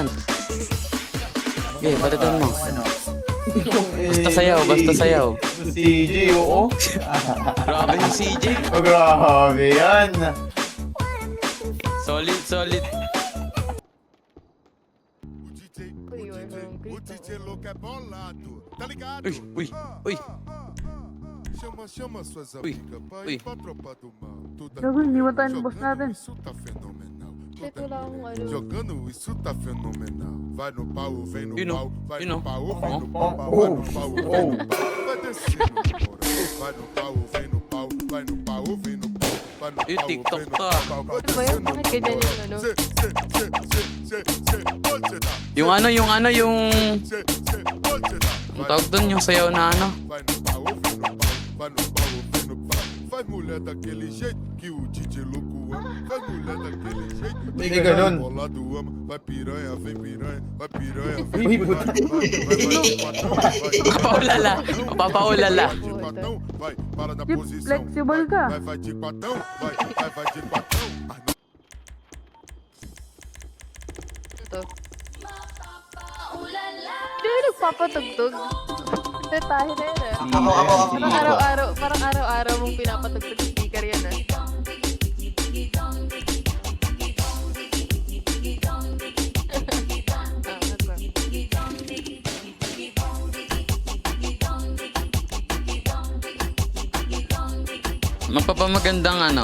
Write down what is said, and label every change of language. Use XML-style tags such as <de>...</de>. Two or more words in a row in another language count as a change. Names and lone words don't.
<tl>Okay, palitan mo. Basta sayaw. CJ, oo. Grabe yung CJ. Oh, grabe yan. Solid. Uy,</tl> <en>you're hungry. Uy.</en> <pt>Chama suas Ui, amigas pra ui. ir pra tropa do mal. Tudo</pt> <tl>Gago, iniwan tayo ng boss natin.</tl> <pt>Isso tá fenomenal.</pt> <tl>Shit, wala akong ano.</tl> <pt>Jogando isso tá fenomenal. Vai no pau, vem no</pt> <en>You know,</en> <pt>pau, vai</pt> <en>you</en> <pt>no</pt> <en>know.</en> <pt>pau, vem no pau, vai no pau, vem no pau, vai descendo no moral. Vai no pau, vem no pau, vai no pau, vem no pau, vai no</pt> <tl>Yung</tl> <pt>pau,</pt> <tl>TikTok</tl> <pt>vem no</pt> <tl>to.</tl> <pt>pau, vai</pt> <tl>Ano ba yun?</tl> <pt>descendo</pt> <tl>Bakit ganyan yung ano? Yung ano, yung ang tawag doon, yung sayaw na ano.</tl> <pt>Vai no pau, vem no pau, vai no pau, vem no pau. Faz mulher daquele jeito que o DJ louco ama. Faz mulher daquele jeito.</pt> <tl>Hindi ganun.</tl> <pt>Bolado ama. Vai piranha, vem piranha. Vai piranha, vem Uy, piranha. puta. Papaulala. Papaulala. Vai, para na</pt> <tl>Chip,</tl> <pt>posição.</pt> <tl>flexible ka.</tl> <pt>Vai de patão. Vai de patão.</pt> <tl>Ito. Hindi na nagpapatugtog. Detahe na yun ah. Ako. Parang araw-araw mong pinapatugtog yung speaker yan ah. Magpapamagandang ano.</tl>